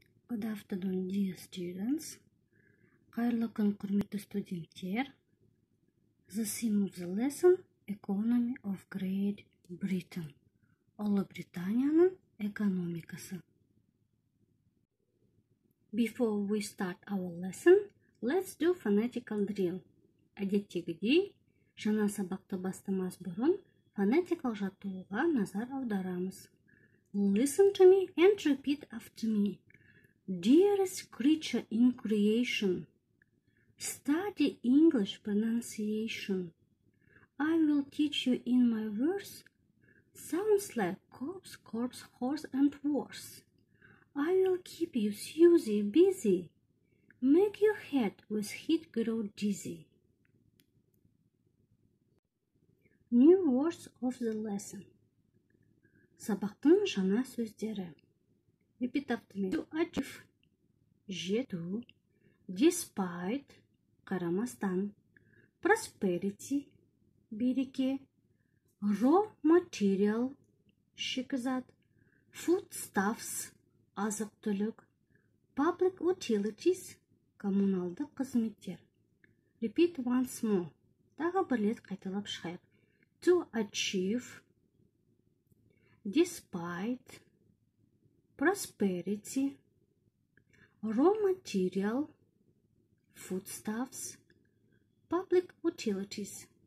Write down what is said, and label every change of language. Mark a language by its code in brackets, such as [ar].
[en] Good afternoon, dear students. [kk] Кайырлы күн, құрметті студенттер. [en] The theme of the lesson, Economy of Great Britain. [kk] Ұлыбританияның экономикасы. [en] Before we start our lesson, let's do phonetical drill. [kk] Әдеттегідей, жаңа сабақты бастамас бұрын фонетикалық жаттығуға назар аударамыз. [en] Listen to me and repeat after me. Dearest creature in creation, study English pronunciation. I will teach you in my verse sounds like corpse, corpse, horse, and worse. I will keep you Susie busy, make your head with heat grow dizzy. New words of the lesson. [kk] Сабақтың жаңа сөздері. [en] Repeat after me. To achieve, [kk] жету. [en] Despite, [kk] қарамастан. [en] Prosperity, [kk] береке. [en] Raw material, [kk] шикізат. [en] Foodstuffs, [kk] азық-түлік. [en] Public utilities, [kk] коммуналдық қызметтер. [en] Repeat once more. [kk] Тағы бір рет қайталап шығайық. [en] To achieve, despite, prosperity, raw material, foodstuffs, public utilities.